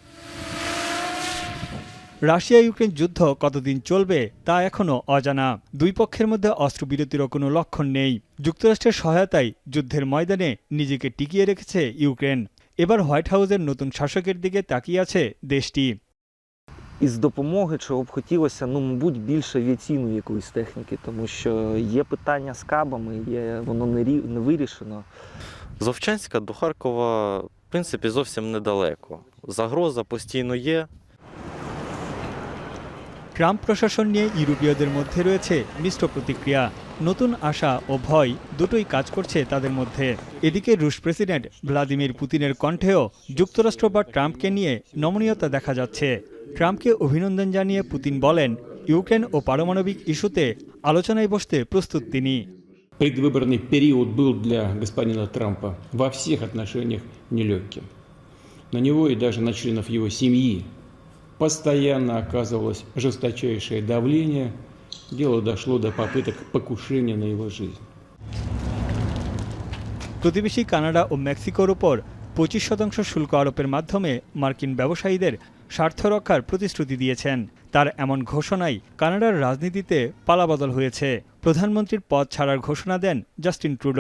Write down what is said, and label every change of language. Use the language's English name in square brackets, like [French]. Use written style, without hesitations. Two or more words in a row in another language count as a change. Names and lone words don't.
[Bangla] রাশিয়া ইউক্রেন যুদ্ধ কতদিন চলবে তা এখনও অজানা। দুই পক্ষের মধ্যে অস্ত্রবিরতিরও কোনো লক্ষণ নেই। যুক্তরাষ্ট্রের সহায়তায় যুদ্ধের ময়দানে নিজেকে টিকিয়ে রেখেছে ইউক্রেন। এবার হোয়াইট হাউসের নতুন শাসকের দিকে তাকিয়ে আছে দেশটি। [Ukrainian] Із допомоги, чого б хотілося, мабуть, більше авіаційної якоїсь техніки, тому що є питання з кабами, воно не вирішено. З Вовчанська до Харкова, в принципі, зовсім недалеко. Загроза постійно є. [Bangla] ট্রাম্প প্রশাসন নিয়ে ইউরোপীয়দের মধ্যে রয়েছে মিশ্র প্রতিক্রিয়া। নতুন আশা ও ভয় দুটোই কাজ করছে তাদের মধ্যে। এদিকে রুশ প্রেসিডেন্ট ভ্লাদিমির পুতিনের কণ্ঠেও যুক্তরাষ্ট্র বা ট্রাম্পকে নিয়ে নমনীয়তা দেখা যাচ্ছে। ট্রাম্পকে অভিনন্দন জানিয়ে পুতিন বলেন, ইউক্রেন ও পারমাণবিক ইস্যুতে আলোচনায় বসতে প্রস্তুত তিনি। [Russian] Предвыборный период был для господина Трампа во всех отношениях нелегким. На него и даже на членов его семьи постоянно оказывалось жесточайшее давление. Дело дошло до попыток покушения на его жизнь. [Bangla] প্রতিবেশী কানাডা ও মেক্সিকোর উপর 25% শুল্ক আরোপের মাধ্যমে মার্কিন ব্যবসায়ীদের স্বার্থ রক্ষার প্রতিশ্রুতি দিয়েছেন। তার এমন ঘোষণায় কানাডার রাজনীতিতে পালাবদল হয়েছে। প্রধানমন্ত্রীর পদ ছাড়ার ঘোষণা দেন জাস্টিন ট্রুডো।